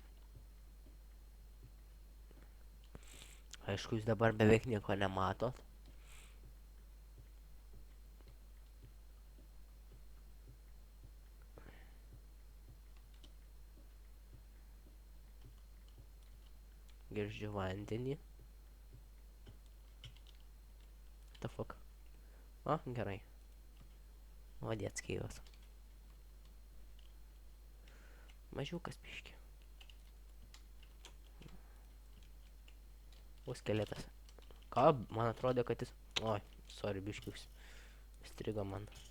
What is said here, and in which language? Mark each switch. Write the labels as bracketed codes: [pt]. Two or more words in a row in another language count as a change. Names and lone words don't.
[lt] Aišku, jūs dabar beveik nieko nematot. Girdžiu vandenį. [en] What the fuck? [lt] O, gerai. Vadėts keivas. Mažiukas biškį. O, skeletas. Ką? Man atrodo, kad jis... Oi, sorry, biškius. Strigo man.